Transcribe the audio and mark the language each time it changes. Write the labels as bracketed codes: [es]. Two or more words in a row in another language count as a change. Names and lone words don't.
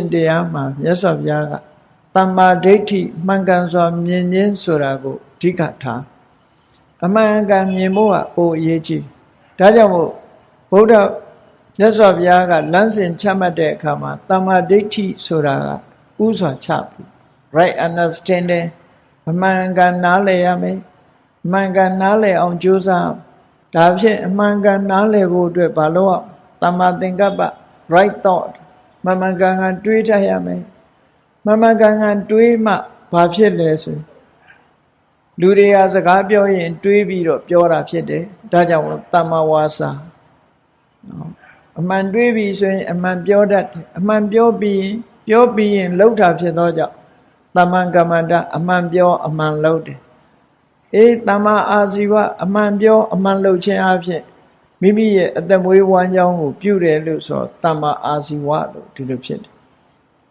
[my] တရားမှာမြတ်စွာဘုရားကတမ္မာဒိဋ္ဌိမှန်ကန်စွာမြင်ခြင်းဆိုတာကိုအဓိကထားအမှန်ကန်မြင်ဖို့ကပိုအရေးကြီးဒါကြောင့်မို့ဘုရားမြတ်စွာဘုရားကလမ်းစဉ်ချမှ တ်တဲ့အခါမှာတမ္မာဒိဋ္ဌိဆိုတာကဥစွာချပြီ [en] right understanding [my] အမှန်ကန်နားလည်ရမယ်အမှန်ကန်နားလည်အောင်ကြိုးစားဒါဖြင့်အမှန် ကန်နားလည်ဖို့အတွက်ဘာလို့တမ္မာသင်္ကပ္ပ [en] right thought [my] မှန်ကန်ကန်တွေးထရမယ်မှန်ကန်ကန် တွေးမှဘာဖြစ်လဲဆိုလူတွေဟာစကားပြောရင်တွေးပြီးတော့ပြောတာဖြစ်တယ်ဒါကြောင့်တမ္မာဝါစာအမှန်တွေးပြီးဆိုရင်အမှန်ပြောတတ်တယ်အမှန်ပြောပြီးရင်လှုပ်တာဖြစ်သောကြောင့်တမ္မာကမ္မန္တအမှန်ပြောအမှန်လှုပ်တယ်တမ္မာအာဇီဝအမှန်ပြောအမှန်လှုပ်ခြင်းအဖြစ်မိမိရဲ့အသက်မွေးဝမ်းကြောင်းကိုပြုတယ်လို့ဆိုတမ္မာအာဇီဝလို့ဒီလိုဖြစ်တယ်